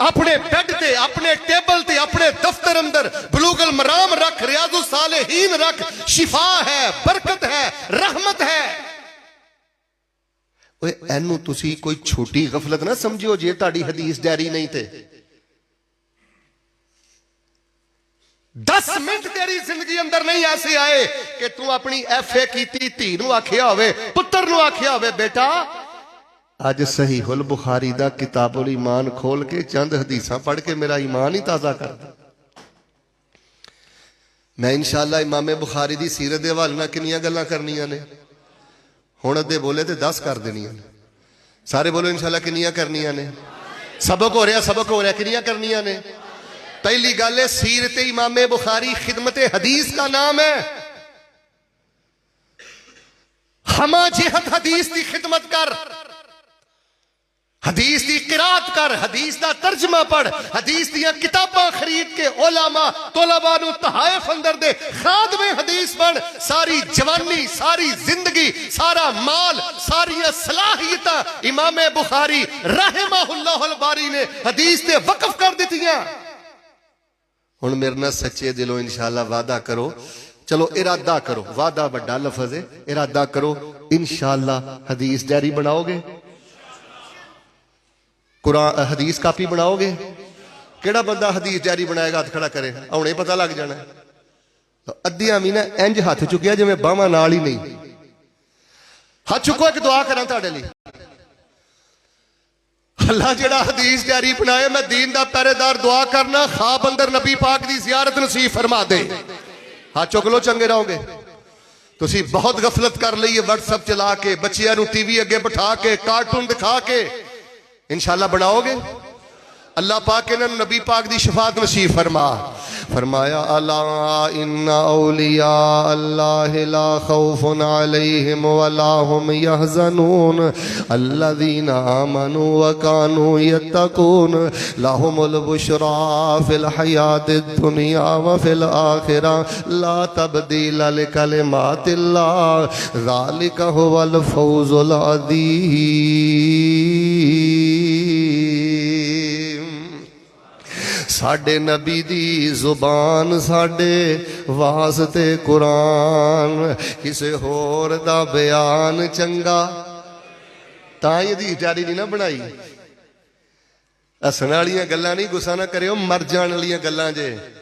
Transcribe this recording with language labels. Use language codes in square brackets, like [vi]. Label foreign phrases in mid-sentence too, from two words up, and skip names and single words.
[pa] اپنے بیڈ تے، اپنے ٹیبل تے، اپنے دفتر اندر بلوغ المرام رکھ، ریاض الصالحین رکھ، شفا ہے، برکت ہے، رحمت ہے۔ اینو تسی کوئی چھوٹی غفلت نہ سمجھو جی تہاڈی حدیث ڈائری نہیں تے۔ 10 منٹ تیری زندگی اندر نہیں ایسے آئے کہ تو اپنی ایف اے کیتی دھی نو آکھیا ہوئے، پتر نو آکھیا ہوئے بیٹا آج صحیح البخاری دا کتاب الایمان کھول کے چند حدیثاں پڑھ کے میرا ایمان ہی تازہ کر دا۔ میں انشاءاللہ امام بخاری دی سیرت دے حوالے نال کنیاں گلاں کرنیاں نے، ہن ادھے بولے تے 10 کر دینیاں نے، سارے بولو انشاءاللہ کنیاں کرنیاں نے، سبق ہو رہا کنیاں کرنیاں نے۔ پہلی گل ہے سیرت امام بخاری خدمت حدیث کا نام ہے۔ ہما جہت حدیث دی خدمت کر، حدیث دی قرات کر، حدیث دا ترجمہ پڑھ، حدیث دیا کتاباں خرید کے علماء طلباء نو تحائف اندر دے، خادم حدیث بن، ساری جوانی، ساری زندگی، سارا مال، ساری صلاحیتاں امام بخاری [ar] رحمہ اللہ الباری [pa] نے حدیث دے وقف کر دیتیاں۔ ہن میرے نال سچے دلوں انشاءاللہ وعدہ کرو، چلو ارادہ کرو، وعدہ بڑا لفظ ہے، ارادہ کرو انشاءاللہ حدیث ڈائری بناؤ گے، قرآن حدیث کاپی بناؤ گے؟ کیڑا بندہ حدیث ڈائری بنائے گا ہاتھ کھڑا کرے، ہنے پتہ لگ جانا ہے۔ ادھیاں بھی نا انج ہاتھ چکیا جویں باہواں نال ہی نہیں۔ ہاتھ چکو ایک دعا کراں تہاڈے لئی، اللہ جڑا حدیث ڈائری بنائے، میں دین دا پہرے دار دعا کرنا خواب اندر نبی پاک دی زیارت نصیب فرما دے۔ ہاتھ چک لو چنگے رہو گے۔ تسی بہت غفلت کر لئی ہے، واٹس ایپ چلا کے، بچیاں نو ٹی وی اگے بٹھا کے، کارٹون دکھا کے، انشاءاللہ بناؤ گے؟ اللہ پاک انہوں نبی پاک دی شفاعت نصیب فرمایا [ar] الا ان اولیاء اللہ لا خوف علیہم ولا هم يحزنون الذین آمنوا وكانوا يتقون لهم البشرى في الحیاة الدنیا وفي الآخرة لا تبدیل لکلمات اللہ ذلك هو الفوز العظیم۔ [pa] ساڈے نبی دی زبان ساڈے واسطے قرآن، کسے ہور دا بیان چنگا، تاں یہ دی ڈائری نہیں نہ بنائی۔ ہسن والیاں گلاں نہیں، غصہ نہ کریو، مر جان والیاں گلاں جے۔